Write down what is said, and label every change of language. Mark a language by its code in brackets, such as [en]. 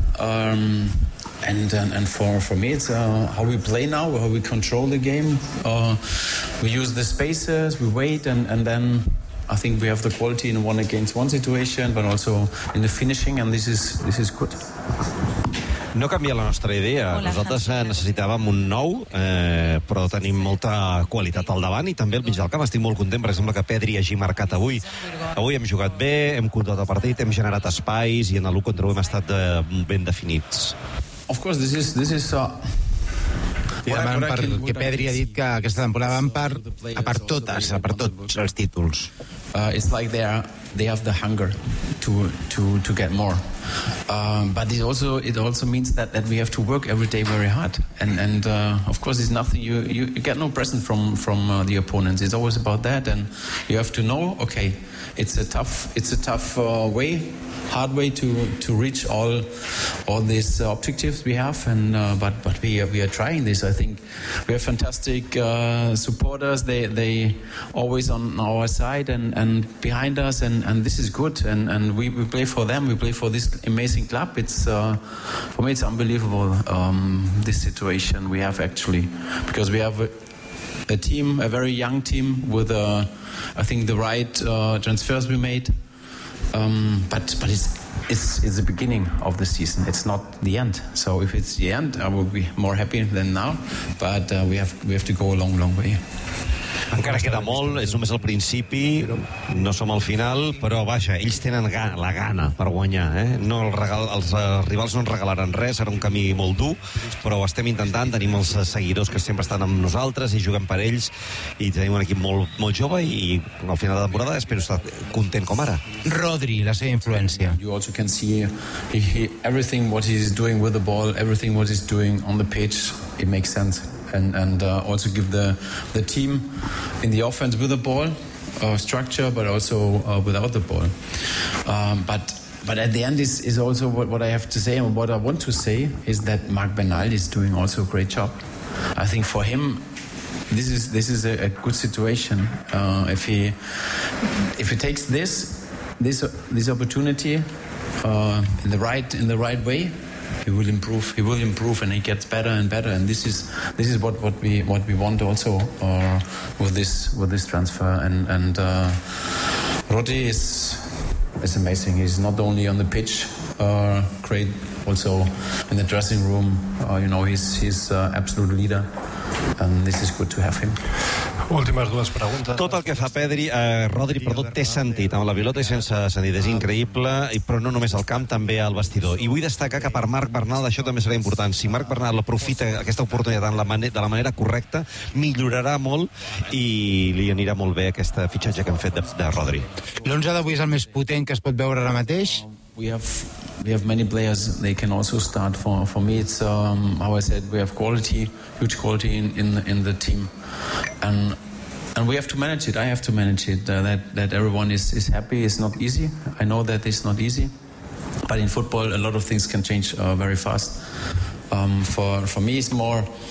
[en] And for me, it's how we play now, how we control the game. We use the spaces, we wait, and then I think we have the quality in one against one situation, but also in the finishing, and this is good. [ca] No canvia la nostra idea. Nosaltres necessitàvem un nou, però tenim molta qualitat al davant i també al mig del camp. Estic molt content, per exemple, que Pedri hagi marcat avui. Avui hem jugat bé, hem controlat el partit, hem generat espais i en l'1 contra 1 hem estat ben definits. [en] Of course, this is [ca] I demanen perquè Pedri ha dit que aquesta temporada van per tots els títols. [en] It's like they have the hunger to get more. But it also means that we have to work every day very hard. And of course, it's nothing. You get no present from the opponents. It's always about that. And you have to know, okay, it's a tough way, hard way to reach all these objectives we have. But we are trying this. I think we have fantastic supporters. They always on our side and behind us. And this is good. And we play for them. We play for this amazing club. It's for me, it's unbelievable this situation we have actually, because we have a team, a very young team with I think the right transfers we made. But it's the beginning of the season. It's not the end. So if it's the end, I will be more happy than now. But we have to go a long, long way. [ca] Encara queda molt, és només el principi, no som al final, però vaja, ells tenen la gana per guanyar, eh? No els rivals no ens regalaran res, serà un camí molt dur, però ho estem intentant, tenim els seguidors que sempre estan amb nosaltres i juguem per ells, i tenim un equip molt, molt jove i al final de temporada espero estar content com ara. Rodri, la seva influència. [en] You also can see everything what he's doing with the ball, everything what he's doing on the pitch, it makes sense. And also give the team in the offense with the ball structure, but also without the ball. But at the end is also what I have to say, and what I want to say is that Marc Bernal is doing also a great job. I think for him this is a good situation. If he takes this opportunity in the right way, he will improve. He will improve, and he gets better and better. And this is what we want also with this transfer. And Rodri is amazing. He's not only on the pitch, great, also in the dressing room. He's absolute leader, and this is good to have him. [ca] Últimes dues preguntes. Tot el que fa Rodri, té sentit amb la pilota i sense sentit. És increïble, però no només al camp, també al vestidor. I vull destacar que per Marc Bernal això també serà important. Si Marc Bernal aprofita aquesta oportunitat de la manera correcta, millorarà molt i li anirà molt bé aquest fitxatge que hem fet de Rodri. L'11 d'avui és el més potent que es pot veure ara mateix. [en] We have many players. They can also start for me. It's how I said. We have quality, huge quality in the team, and we have to manage it. I have to manage it. That everyone is happy. It's not easy. I know that it's not easy, but in football, a lot of things can change very fast. For me, it's more.